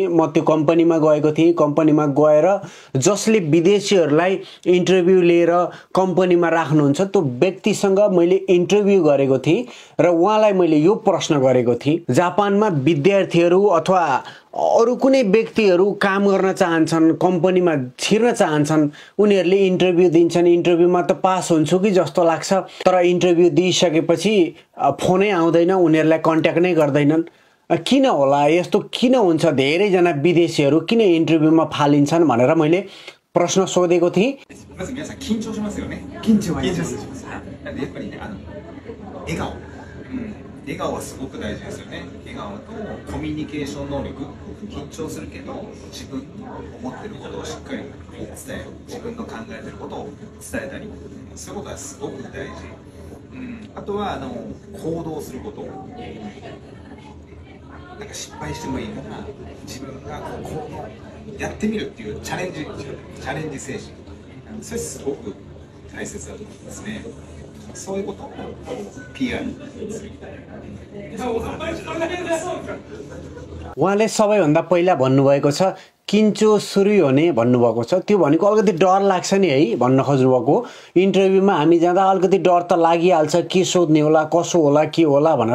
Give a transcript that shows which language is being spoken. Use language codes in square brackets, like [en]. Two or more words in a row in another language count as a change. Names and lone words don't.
[ne] म त्यो कम्पनीमा गएको थिएँ। कम्पनीमा गएर जसले विदेशीहरूलाई इन्टरभ्यू लिएर कम्पनीमा राख्नुहुन्छ त्यो व्यक्तिसँग मैले इन्टरभ्यू गरेको थिएँ र उहाँलाई मैले यो प्रश्न गरेको थिएँ, जापानमा विद्यार्थीहरू अथवा अरू कुनै व्यक्तिहरू काम गर्न चाहन्छन्, कम्पनीमा छिर्न चाहन्छन्, उनीहरूले इन्टरभ्यू दिन्छन्। इन्टरभ्यूमा त पास हुन्छु कि जस्तो लाग्छ, तर इन्टरभ्यू दिइसकेपछि फोनै आउँदैन, उनीहरूलाई कन्ट्याक्ट नै गर्दैनन्। किन होला? यस्तो किन हुन्छ? धेरैजना विदेशीहरू किन इन्टरभ्यूमा फालिन्छन् भनेर मैले प्रश्न सोधेको थिएँ। [ja] まず皆さん緊張しますよね。緊張します。なんでやっぱりね、笑顔、笑顔はすごく大事ですよね。笑顔とコミュニケーション能力、緊張するけど自分の思ってることをしっかり伝える、自分の考えてることを伝えたり、そういうことはすごく大事。あとは行動すること。なんか失敗してもいいから自分がこうやってみるっていうチャレンジ精神、それすごく大切だと思いますね。そういうことを PR する。 [ne] उहाँले सबैभन्दा पहिला भन्नुभएको छ किन्चो सुरु हुने भन्नुभएको छ। त्यो भनेको अलिकति डर लाग्छ नि है भन्न खोज्नुभएको। इन्टरभ्यूमा हामी जाँदा अलिकति डर त लागिहाल्छ, के सोध्ने होला, कसो होला, के होला भनेर।